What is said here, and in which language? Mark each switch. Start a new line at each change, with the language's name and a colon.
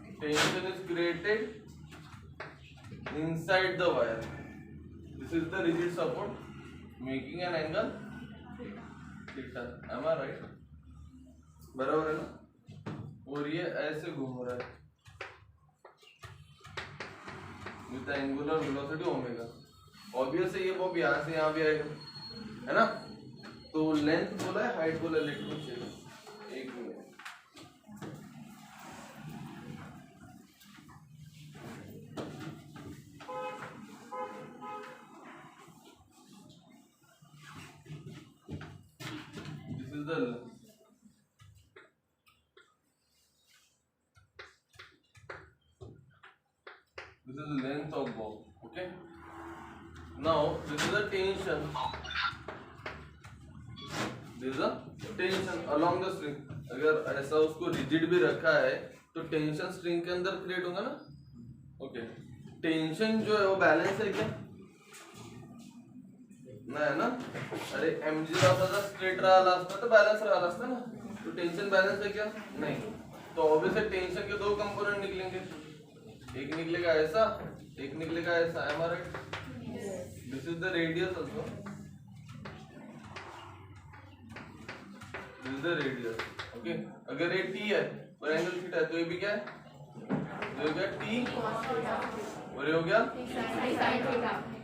English: Tension is created inside the wire. This is the rigid support making an angle theta. Am I right?
Hindi: बराबर है ना. और ये ऐसे घूम रहा है
English: With angular velocity omega.
Hindi: Obvious है ये बॉब यहाँ से यहाँ भी आएगा, है ना. तो लेंथ बोला है, हाइट बोला, इलेक्ट्रिक चाहिए. एक minute.
English: This is the length of bob. Okay. Now this is a tension. This is a tension along the string.
Hindi: अगर ऐसा उसको रिजिड भी रखा है तो टेंशन स्ट्रिंग के अंदर क्रिएट होगा ना. ओके. टेंशन जो है वो बैलेंस है क्या? नाही है ना.
Marathi: अरे mg जर असा स्ट्रेट राहिला असता तर बॅलन्स राहिला असता ना. तो टेंशन बॅलन्स आहे क्या? नाही. तो
Hindi: तो ऑब्वियसली टेंशन के दो कंपोनेंट निकलेंगे, एक निकलेगा ऐसा, एक निकलेगा ऐसा,
English: am I right? This is the radius also. This is the radius. Okay.
Hindi: अगर ये t है और एंगल थीटा है तो ये भी क्या है? ये हो गया t और ये हो गया sin थीटा।